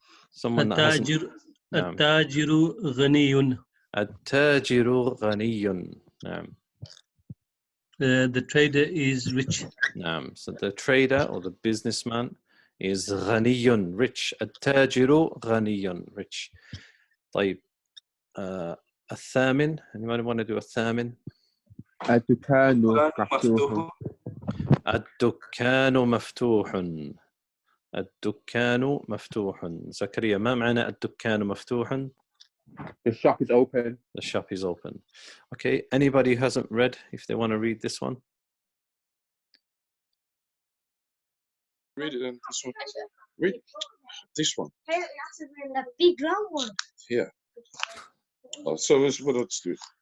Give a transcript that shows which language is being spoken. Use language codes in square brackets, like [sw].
[en] Someone that hasn't. [ar] التاجر غني. التاجر غني. نعم. [en] The trader is rich. [ar] نعم. [en] So the trader or the businessman is غني, rich. [ar] التاجر غني, rich. طيب. الثامن. [en] Anybody want to do الثامن? [ar] الدكان مفتوح. الدكان مفتوح. الدكان مفتوح. زكريا ما معنى الدكان مفتوح؟ [en] The shop is open. The shop is open. Okay, anybody who hasn't read, if they want to read this one? Read it then. This one. Read this one. The big round one. Yeah. Oh, so what let's do?